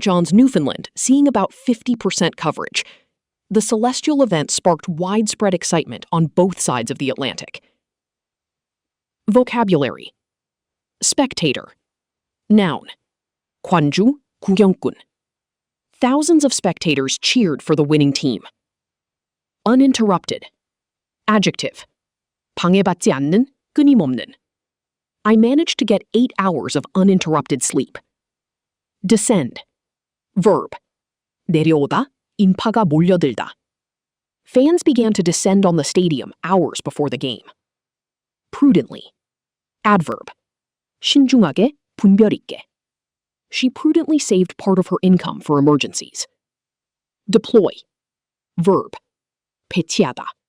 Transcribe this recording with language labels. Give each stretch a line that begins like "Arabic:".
English: John's, Newfoundland seeing about 50% coverage. The celestial event sparked widespread excitement on both sides of the Atlantic. Vocabulary. Spectator. Noun.
Korean: 관주, 구경꾼.
English: Thousands of spectators cheered for the winning team. Uninterrupted. Adjective.
Korean: 방해받지 않는, 끊임없는.
English: I managed to get 8 hours of uninterrupted sleep. Descend. Verb.
Korean: 내려오다, 인파가 몰려들다.
English: Fans began to descend on the stadium hours before the game. Prudently. Adverb.
Korean: 신중하게, 분별 있게.
English: She prudently saved part of her income for emergencies. Deploy. Verb.
Korean: 배치하다.